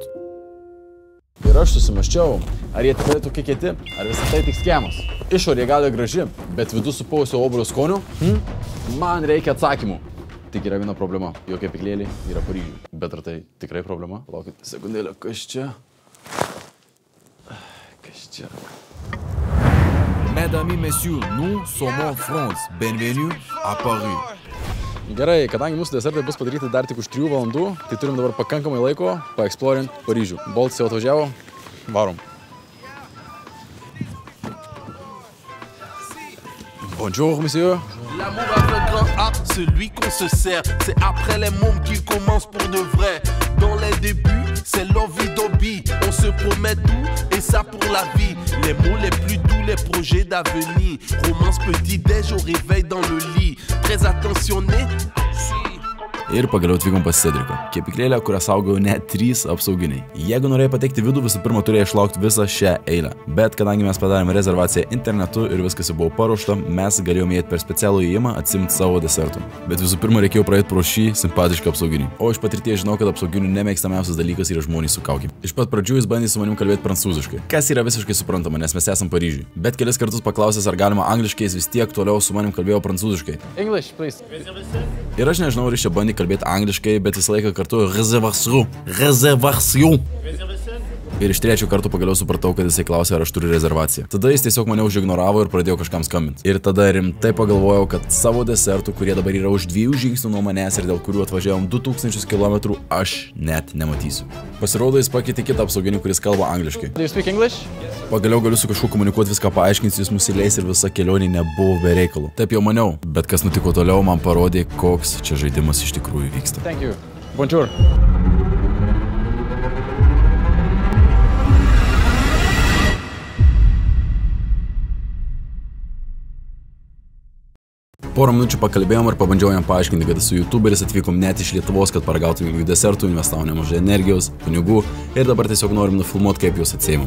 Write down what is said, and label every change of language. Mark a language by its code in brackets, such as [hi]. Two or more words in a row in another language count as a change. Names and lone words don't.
[lt] Ir aš susimaščiau, ar jie tikrai tokie kieti, ar visą tai tik skemas. Išorė gali graži, bet vidų supausio obuolio skoniu, man reikia atsakymų. Tik yra viena problema, jo kepyklėliai yra Paryžiuje. Bet ar tai tikrai problema? Laukit sekundėlę, kas čia? Kas čia? [fr] Mesdames et messieurs, nous sommes en France. Bienvenue à Paris. [lt] Gerai, kadangi mūsų desertai bus padaryti dar tik už 3 valandų, tai turim dabar pakankamai laiko paeksplorint Paryžių. Boltas jau atvažiavo, varom. [fr] Bonjour, monsieur. L'amour avec grand A, celui qu'on se sert. C'est après les mômes qu'il commence pour de vrai. Dans les débuts, c'est l'envie d'hobby. On se promet tout, et ça pour la vie. Les mots les plus doux, les projets d'avenir. Romance petit-déj au réveil dans le lit. Très attentionné. [lt] Ir pagaliau atvykom pas Cedrico. Kepyklėlę, kurią saugojo net 3 apsauginiai. Jeigu norėjai patekti vidų, visų pirma turėjai išlaukti visą šią eilę. Bet kadangi mes padarėme rezervaciją internetu ir viskas jau buvo paruošta, mes galėjome įeiti per specialų įėjimą atsimti savo desertų. Bet visų pirma reikėjo praeiti pro šį simpatišką apsauginį. O iš patirties žinau, kad apsauginių nemėgstamiausias dalykas yra žmonės su kaukėm. Iš pat pradžių jis bandė su manim kalbėti prancūziškai, kas yra visiškai suprantama, nes mes esam Paryžiuje. Bet kelis kartus paklausęs, ar galima angliškai, jis vis tiek toliau su manim kalbėjo prancūziškai. [en] English, please. [lt] Ir aš nežinau, ar jis čia bandė kalbėti angliškai, bet visą laiką kartu rezervacijų. Ir iš trečio karto pagaliau supratau, kad jisai klausė, ar aš turiu rezervaciją. Tada jis tiesiog mane užignoravo ir pradėjo kažkam skambinti. Ir tada rimtai pagalvojau, kad savo desertų, kurie dabar yra už 2 žingsnių nuo manęs ir dėl kurių atvažiavom 2000 km, aš net nematysiu. Pasirodo, jis pakeitė kitą apsauginį, kuris kalba angliškai. [en] Do you speak English? [lt] Pagaliau galiu su kažkuo komunikuoti, viską paaiškinsiu, jis mus įleis ir visa kelionė nebuvo be reikalų. Taip jau maniau, bet kas nutiko toliau, man parodė, koks čia žaidimas iš tikrųjų vyksta. [en] Thank you. [fr] Bonjour. [lt] Porą minučių pakalbėjom ir pabandžiau jam paaiškinti, kad esu YouTuberis, atvykom net iš Lietuvos, kad paragautum jų desertų, investavom nemažai energijos, pinigų ir dabar tiesiog norim nufilmuoti, kaip juos atsiimam.